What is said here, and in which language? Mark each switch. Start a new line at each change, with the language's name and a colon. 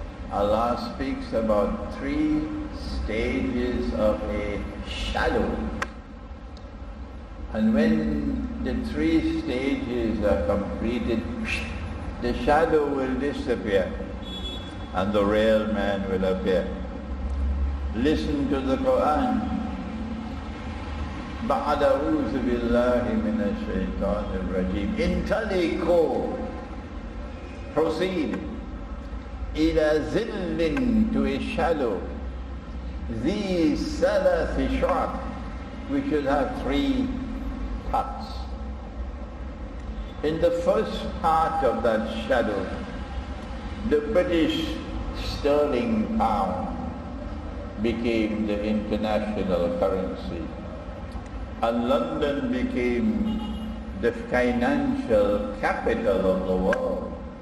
English: Allah speaks about 3 stages of a shadow. And when the 3 stages are completed, the shadow will disappear and the real man will appear. Listen to the Quran.
Arabic: بعد أعوذ بالله من الشيطان الرجيم انطلقوا,
English: proceed,
Arabic: إلى ظل,
English: to a shadow,
Arabic: ذي ثلاث شعب,
English: we should have 3 parts. In the first part of that shadow, the British sterling pound became the international currency. And London became the financial capital of the world.